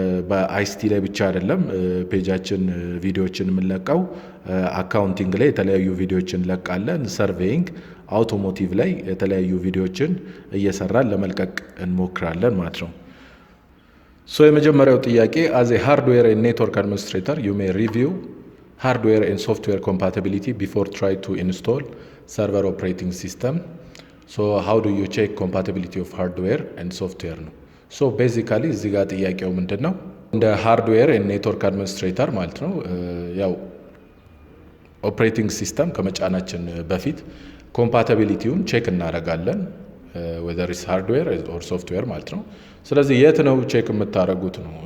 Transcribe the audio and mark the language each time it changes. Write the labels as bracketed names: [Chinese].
[Amharic] በአይሲቲ ላይ ብቻ አይደለም ፔጃችን ቪዲዮዎችን የምንለቀው፣ አካውንቲንግ ላይ የተለያዩ ቪዲዮዎችን እንለቃለን። ሰርቬይንግ፣ አውቶሞቲቭ ላይ የተለያዩ ቪዲዮዎችን እየሰራን ለመልቀቅ እንሞክራለን ማለት ነው። የመጀመሪያው ጥያቄ [English] as a hardware and network administrator you may review hardware and software compatibility before try to install server operating system. How do you check compatibility of hardware and software [Amharic] ነው። [English] basically [Amharic] እዚህ ጋር ጥያቄው ምንድነው? እንደ ሃርድዌር and ኔትወርክ አድሚኒስትሬተር ማለት ነው ያው ኦፕሬቲንግ ሲስተም ከመጫናችን በፊት ኮምፓቲቢሊቲውን ቼክ እናደርጋለን [English] whether it's hardware or software [Amharic] ማለት ነው። ስለዚህ የት ነው ቼክ የምታደርጉት ነው?